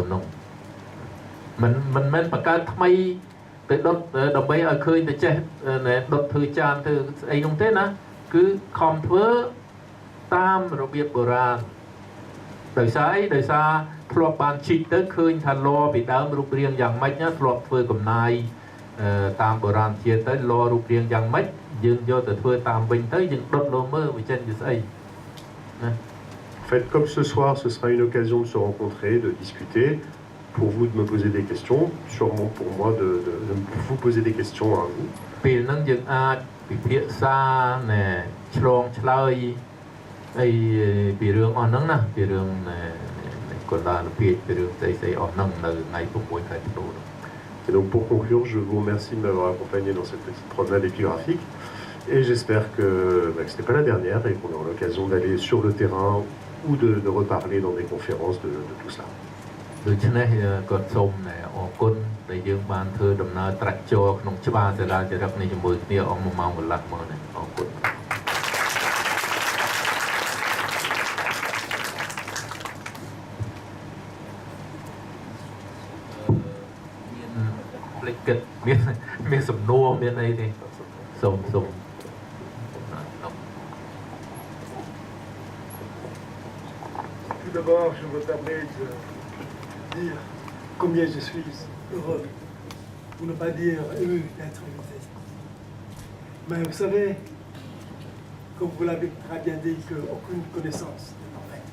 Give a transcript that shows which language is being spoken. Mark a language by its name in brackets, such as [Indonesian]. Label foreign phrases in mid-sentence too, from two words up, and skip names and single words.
[Khmer] នោះមិនមែនបង្កើតថ្មីទៅដុតដើម្បីឲ្យឃើញតែចេះដុតធ្វើចានធ្វើស្អីនោះទេណាគឺខំធ្វើតាមរបៀបបុរាណដោយសារអីដោយសារធ្លាប់បានជីកទៅឃើញថាលពីដើមរូបរាងយ៉ាងម៉េចណាធ្លាប់ធ្វើកំណាយតាមបុរាណជាតិទៅលរូបរាងយ៉ាងម៉េចយើងយកទៅធ្វើតាមវិញទៅយើងដុតលមើលវាចេញជាស្អីណា [French] En fait, comme ce soir, ce sera une occasion de se rencontrer, de discuter, pour vous de me poser des questions, sûrement pour moi de vous poser des questions à vous. [Khmer] ពេលហ្នឹងយើងអាចពិភាក្សាឆ្លងឆ្លើយអីពីរឿងអស់ហ្នឹងណាពីរឿងកុលាលភាជពីរឿងស្អីអស់ហ្នឹងនៅថ្ងៃ6 ខែធ្នូ [French] Et donc pour conclure, je vous remercie de m'avoir accompagné dans cette petite promenade épigraphique et j'espère que ce n'est pas la dernière et qu'on aura l'occasion d'aller sur le terrain ou de reparler dans des conférences de tout cela. [Khmer] ដូច្នេះគាត់សូមអរគុណដែលយើងបានធ្វើដំណើរត្រាច់ចូលក្នុងច្បារសាលាចរិតនេះជាមួយគ្នាអស់1ម៉ោងកន្លះមកនេះអរគុណ មានសំណួរមានអីទេសូម [French] Tout d'abord, je veux permettre de dire combien je suis heureux, pour ne pas dire ému d'être invité. Mais vous savez, comme vous l'avez très bien dit, qu'aucune connaissance n'est parfaite.